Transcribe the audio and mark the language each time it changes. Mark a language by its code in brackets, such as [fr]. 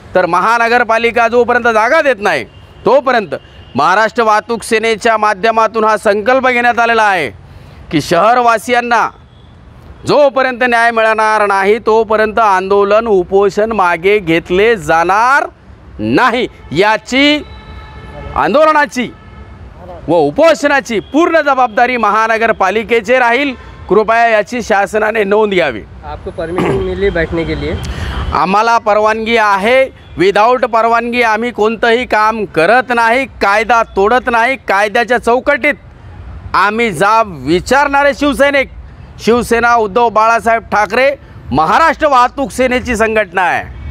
[mr] तर महानगरपालिका जोपर्यंत जागा देत नाही तोपर्यंत महाराष्ट्र वाहतूक सेनेच्या माध्यमातून हा संकल्प घेण्यात आलेला आहे की शहरवासियांना जोपर्यंत न्याय मिळणार नाही तोपर्यंत आंदोलन, उपोषण मागे घेतले जाणार नाही. याची आंदोलनाची व उपोषणाची पूर्ण जबाबदारी महानगरपालिकेची राहील. कृपया याची शासनाने नोंद घ्यावी. [hi] आपको परमिशन मिली बैठने के लिए? [mr] आम्हाला परवानगी आहे. विदाऊट परवानगी आम्ही कोणतंही काम करत नाही, कायदा तोडत नाही. कायद्याच्या चौकटीत आम्ही जाब विचारणारे शिवसैनिक. शिवसेना उद्धव बाळासाहेब ठाकरे महाराष्ट्र वाहतूक सेनेची संघटना आहे.